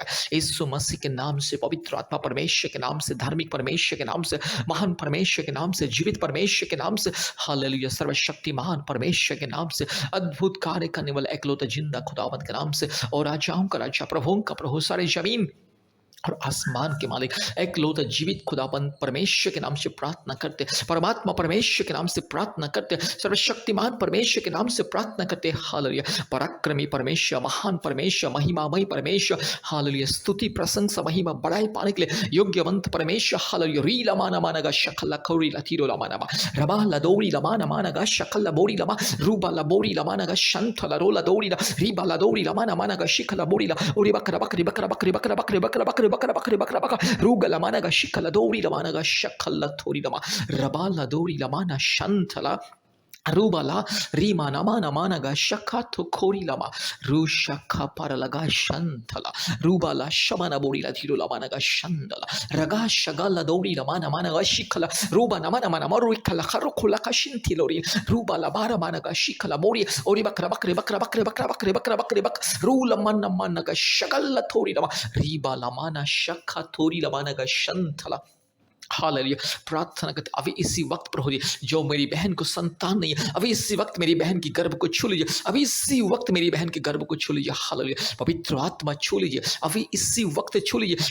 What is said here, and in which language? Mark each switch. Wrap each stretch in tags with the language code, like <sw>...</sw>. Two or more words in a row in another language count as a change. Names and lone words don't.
<hi>यीशु मसीह के नाम से, पवित्र आत्मा परमेश्वर के नाम से, धार्मिक परमेश्वर के नाम से, महान परमेश्वर के नाम से, जीवित परमेश्वर के नाम से, हालेलुया, सर्वशक्तिमान परमेश्वर के नाम से, अद्भुत कार्य करने वाला एकलौता जिंदा खुदावंत के नाम से, और राजाओं का राजा, प्रभुओं का प्रभु, सारे जमीन और आसमान के मालिक एकलौता जीवित खुदाबंद परमेश्वर के नाम से प्रार्थना करते, परमात्मा परमेश्वर के नाम से प्रार्थना करते, सर्वशक्तिमान परमेश्वर के नाम से प्रार्थना करते। हालेलुया। पराक्रमी परमेश्वर, महान परमेश्वर, महिमामय परमेश्वर, हालेलुया, स्तुति प्रशंसा महिमा बढ़ाई पाने के लिए योग्यवंत परमेश्वर। हालेलुया। री लमाना मानगा शकल खौरी लतीरो लमाना रबा लदौरी लमाना मानगा शकल बोरी लमा रूबा लबोरी लमानगा शंथ लरोला दौरी रीबा लदौरी लमाना मानगा शिखला बोरी ला ओरी बकरा बकरी बकरा बकरी बकरा बकरी बकरा बकरी बकरा बकरी बकरा बकरा रूगा लमानगा शिखला दौरी लमानगा शकल थोरी लमा रबा लदौरी लमाना शंथला रूबाला रीमा नमा नमानगा शखा तो खोरी लमा रू शखा पर लगा शंथला रूबाला शमना बोरी ला धीरो लमानगा शंदला रगा शगला दौरी लमा नमानगा शिखला रूबा नमा नमा नमा रुखला खरो खोला का शिंथिलोरी रूबाला बारा मानगा शिखला बोरी ओरी बकरा बकरे बकरा बकरे बकरा बकरे बकरा बकरे बक रूला मन नमानगा शगला थोरी लमा रीबा लमाना शखा थोरी लमानगा शंथला। हालेलुया। प्रार्थना करते अभी इसी वक्त प्रभु जी, जो मेरी बहन को संतान नहीं है, अभी इसी वक्त मेरी बहन की गर्भ को छू लीजिए, अभी इसी वक्त मेरी बहन के गर्भ को छू लीजिए। हालेलुया। पवित्र आत्मा छू लीजिए, अभी इसी वक्त छू लीजिए।</hi>